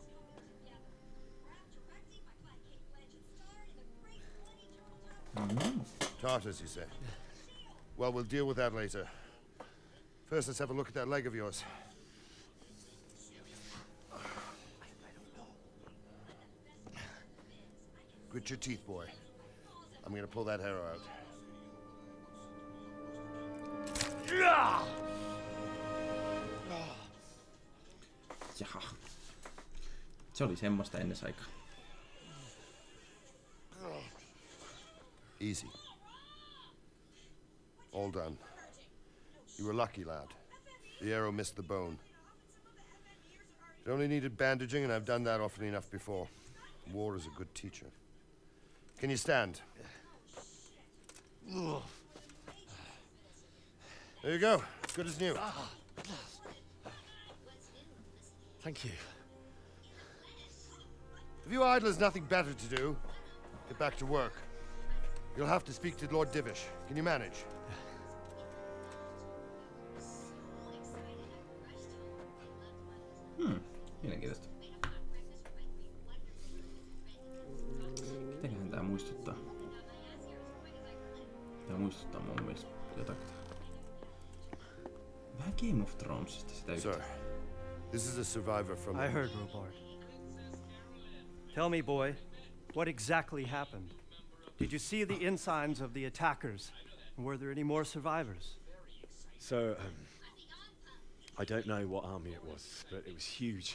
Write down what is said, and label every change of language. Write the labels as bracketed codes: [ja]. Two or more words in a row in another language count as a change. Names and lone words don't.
[en] Tartars, you say? Well, we'll deal with that later. First, let's have a look at that leg of yours. Grit your teeth, boy. I'm gonna pull that arrow out. [fi] Jaha. Se oli semmoista ennen aikaa. [en] Easy. All done. You were lucky, lad. The arrow missed the bone. It only needed bandaging, and I've done that often enough before. War is a good teacher. Can you stand? There you go. Good as new. Thank you. If you idlers nothing better to do, get back to work. You'll have to speak to Lord Divish. Can you manage? [fi] Mielenkiintoista. Mitäköhän tää muistuttaa? Tää muistuttaa mun mielestä jotakin. Vähän Game of Thronesista sitä yhtä. [en] Sir, this is a survivor from... I heard, Robard. Tell me, boy, what exactly happened? Did you see the ensigns of the attackers? And were there any more survivors? So, I don't know what army it was, but it was huge.